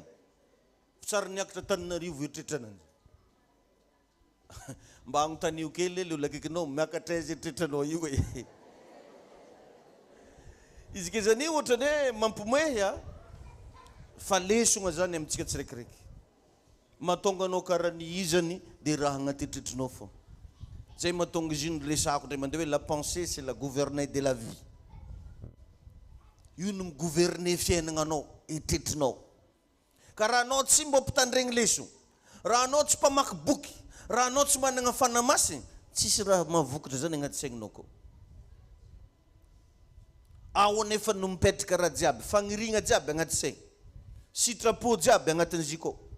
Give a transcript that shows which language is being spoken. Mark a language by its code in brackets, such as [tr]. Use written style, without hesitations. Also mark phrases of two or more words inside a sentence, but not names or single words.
[mg] Tsara niakatra Tananarivo eritreritra ananjy. Mba agnotanio kely le olona akaikinao miakatra izy eritrertranao io e. Izy ke zany ohatrany hoe mampimoehy fa lesogna zany amintsika tsiraikiraiky. Mahatonga anao karaha ny izany dia raha agnaty eritreritrinao fô. Zay mahatonga izy io resako ndray mandeha hoe [fr] la pensée c'est la gouvernail de la vie. [mg] Io no migouverner fiainagnanao, eritreritrinao. Ka raha anao tsy mba mpitandregny leso, raha anao tsy mpamaky boky, raha anao tsy managna fanamasiny, tsisy raha mahavokotra zany agnaty saigninao ko. Ao anefa no mipetraka raha jiaby, fanirigna jiaby agnaty saigny, sitrapo jiaby agnatin'izy ko.